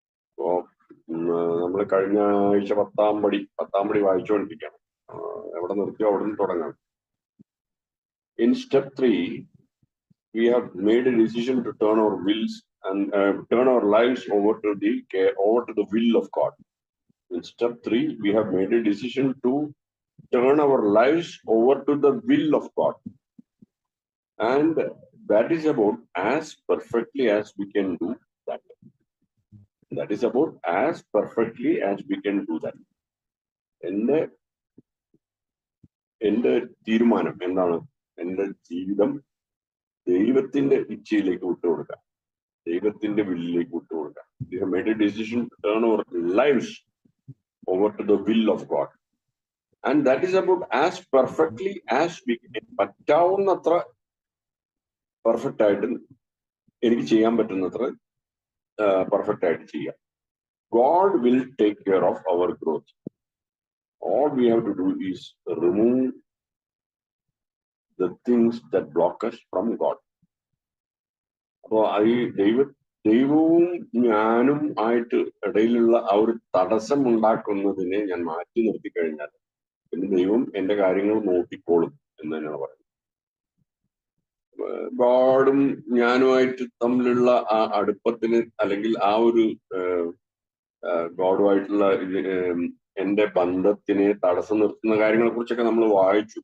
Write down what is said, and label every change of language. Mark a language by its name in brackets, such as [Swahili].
[Malayalam] അപ്പോ നമ്മൾ കഴിഞ്ഞ ആഴ്ച 10-ാം പടി വായിച്ചുകൊണ്ടിരിക്കുകയാണ്. എവിടെ നിർത്തിയോ അവിടെ നിന്ന് തുടങ്ങാം. [English] In step 3, we have made a decision to turn our wills and turn our lives over to the will of God. In step 3, we have made a decision to turn our lives over to the will of God, and that is about as perfectly as we can do that. That is about as perfectly as we can do that. [Malayalam] എന്റെ തീരുമാനം എന്താണ്? എന്റെ ജീവിതം ദൈവത്തിന്റെ ഇച്ഛയിലേക്ക് വിട്ടുകൊടുക്കാം, ദൈവത്തിന്റെ വില്ലിലേക്ക് വിട്ടുകൊടുക്കാം. [English] We have made a decision to turn our lives over to the will of God, And that is about as perfectly as we can. [Malayalam] പറ്റാവുന്നത്ര perfect ആയിട്ട് എനിക്ക് ചെയ്യാൻ പറ്റുന്നത്ര പെർഫെക്റ്റ് ആയിട്ട് ചെയ്യാം. [English] God will take care of our growth. All we have to do is remove the things that block us from God. [Malayalam] അപ്പോ ഈ ദൈവവും ഞാനും ആയിട്ട് ഇടയിലുള്ള ആ ഒരു തടസ്സം ഉണ്ടാക്കുന്നതിനെ ഞാൻ മാറ്റി നിർത്തി കഴിഞ്ഞാൽ പിന്നെ ദൈവം എന്റെ കാര്യങ്ങൾ നോക്കിക്കോളും എന്ന് തന്നെയാണ് പറയുന്നത്. ഗോഡും ഞാനുമായിട്ട് തമ്മിലുള്ള ആ അടുപ്പത്തിന് അല്ലെങ്കിൽ ആ ഒരു ഗോഡുമായിട്ടുള്ള എന്റെ ബന്ധത്തിനെ തടസ്സം നിർത്തുന്ന കാര്യങ്ങളെ കുറിച്ചൊക്കെ നമ്മൾ വായിച്ചു.